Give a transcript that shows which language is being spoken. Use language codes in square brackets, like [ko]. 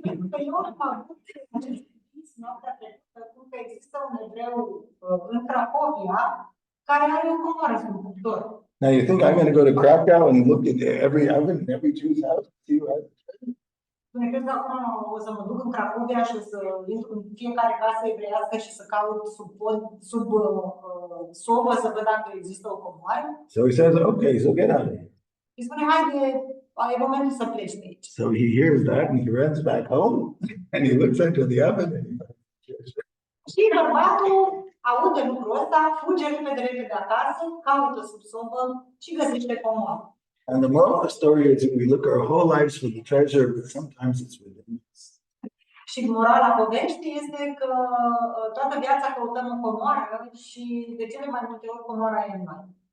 [ro] Pe eu am avut acest vis noaptea trecută, cum că există un evreu în Cracovia care are o comoară sub cuptor. [en] Now you think I'm going to go to Krakow and look in every oven in every Jew's house to see who has the treasure? [ro] Spune, crezi că acum o să mă duc în Cracovia și o să intru în fiecare casă evreiască și să caut sub pod, sub sobă să văd dacă există o comoară? [en] So he says, okay, so get out of here. [ro] Îi spune, haide, e momentul să pleci de aici. [en] So he hears that and he runs back home and he looks into the oven and he finds the treasure. [ro] Și bărbatul aude lucrul ăsta, fuge repede acasă, caută sub sobă și găsește comoară. [en] And the moral of the story is that we look our whole lives for the treasure, but sometimes it's within us. [ro] Și morala poveștii este că toată viața căutăm o comoară și de cele mai multe ori comoara e în noi.